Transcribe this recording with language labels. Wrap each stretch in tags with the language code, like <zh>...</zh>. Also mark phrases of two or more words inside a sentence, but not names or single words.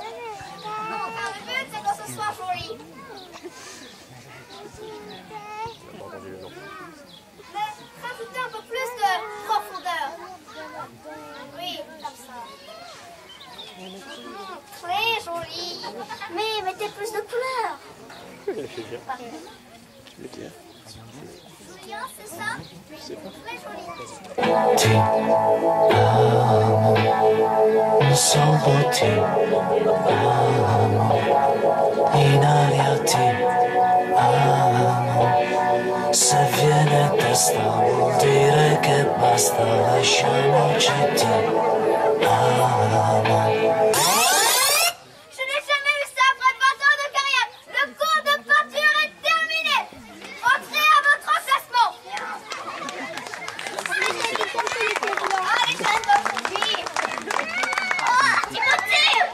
<fr>Non, car le but c'est que ce soit joli. Mais rajoutez un peu plus de profondeur. Oui, comme ça. Très joli. Mais mettez plus de couleurs. Brillant, c'est ça? Très joli.</fr> <it>Ti amo, solo ti amo, in aria ti amo, se viene testa vuol dire che basta, lasciamoci ti amo.</it> <fr>Je n'ai jamais vu ça après 20 ans de carrière. Le cours de peinture est terminé. Entrez à votre emplacement. Allez, ça va, oui. Oh, Timothée.</fr>